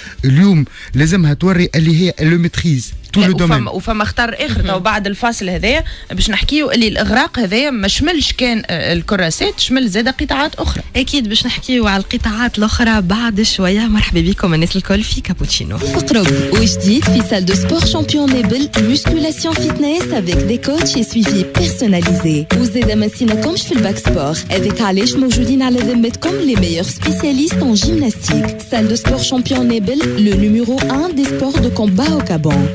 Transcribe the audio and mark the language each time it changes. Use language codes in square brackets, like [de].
[ar] اليوم لازمها توري اللي هي لو ميتريز تو لو دومين. وفما اختار اخر تو بعد الفاصل هذايا باش نحكيو اللي الاغراق هذايا ما شملش كان الكراسات، شمل زاد قطاعات اخرى. اكيد باش نحكيو على القطاعات الاخرى بعد شويه. مرحبا بكم الناس الكل في كابوتشينو. اقرب وجديد في [fr] salle de sport Champion Nebel, musculation fitness avec des coachs et suivi personnalisé. [ar] وزيد ما نسيناكمش في الباك سبور، هذاك علاش موجودين على ذمتكم [fr] les meilleurs spécialistes en gymnastique. Salle de sport Champion Nebel, le numéro 1 des sports de combat au Gabon.